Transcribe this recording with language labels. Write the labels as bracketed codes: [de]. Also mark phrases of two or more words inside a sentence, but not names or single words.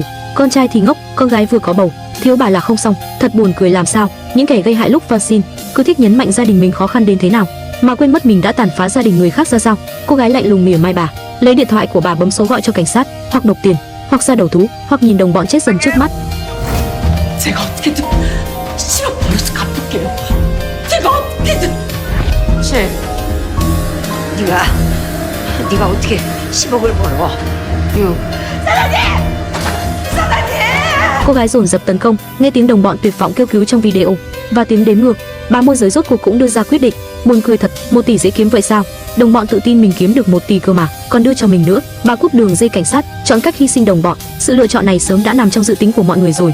[vi] Con trai thì ngốc, con gái vừa có bầu, thiếu bà là không xong. Thật buồn cười làm sao. Những kẻ gây hại lúc van xin cứ thích nhấn mạnh gia đình mình khó khăn đến thế nào. mà quên mất mình đã tàn phá gia đình người khác ra sao. Cô gái lạnh lùng mỉa mai bà, lấy điện thoại của bà bấm số gọi cho cảnh sát, hoặc nộp tiền, hoặc ra đầu thú, hoặc nhìn đồng bọn chết dần trước mắt. [ko] 제가 어떻게든 10억 벌어서 갚을게요. 제가 어떻게든. 7. 네가 어떻게 10억을 벌어? 6. [vi] Cô gái dồn dập tấn công, nghe tiếng đồng bọn tuyệt vọng kêu cứu trong video và tiếng đếm ngược, bà môi giới rốt cuộc cũng đưa ra quyết định. Buồn cười thật, 1 tỷ dễ kiếm vậy sao? Đồng bọn tự tin mình kiếm được 1 tỷ cơ mà, còn đưa cho mình nữa. Bà cúp đường dây cảnh sát, chọn cách hy sinh đồng bọn. Sự lựa chọn này sớm đã nằm trong dự tính của mọi người rồi.